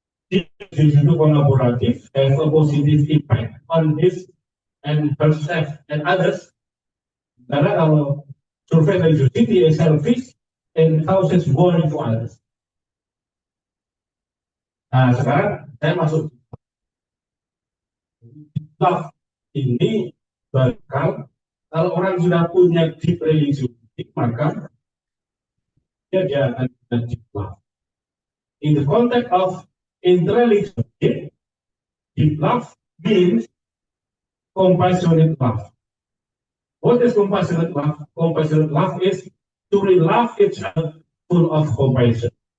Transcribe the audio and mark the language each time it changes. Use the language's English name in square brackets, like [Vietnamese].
[Indonesian] Itu kolaboratif, [English] have a positive impact on his and herself and others. [Indonesian] Karena kalau [English] surface religiosity is selfish and causes worry to others. [Indonesian] Nah sekarang saya masuk love ini bakal kalau orang sudah punya deep religiosity maka dia akan deep love. [English] In the context of interrelationship, deep love means compassionate love. What is compassionate love? Compassionate love is to really love each other full of compassion.